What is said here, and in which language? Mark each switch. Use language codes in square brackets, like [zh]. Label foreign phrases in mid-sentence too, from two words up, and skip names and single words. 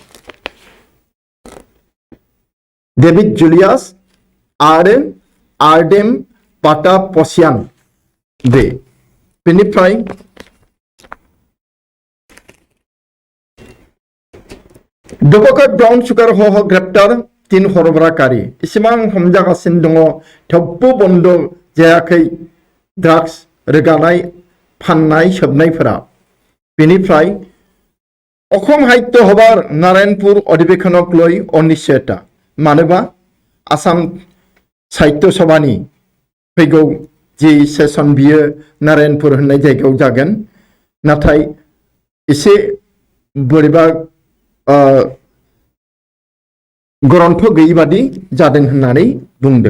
[brx] डेभिड जुलियास आरो आर्डेम पाटा पसियान बेनिफ्राय डबका [en] brown sugar [brx] सह ग्रेप्तार 3 हरबराकारि इसेबां हमजागासिनो दङ थेवबो बन्द जायाखै ड्राग्स रोगानाय फाननाय सोबनायफोरा। बेनिफ्राय [as] অসম সাহিত্য সভাৰ নাৰায়ণপুৰ অধিৱেশনক লৈ অনিশ্চয়তা [brx] मानोबा आसाम साहित्य सभानि फैगौ जि सेसन बियो नारायणपुर होननाय जायगायाव जागोन नाथाय एसे बोरैबा गरन्थ गैयि बादि जादों होननानै बुंदों।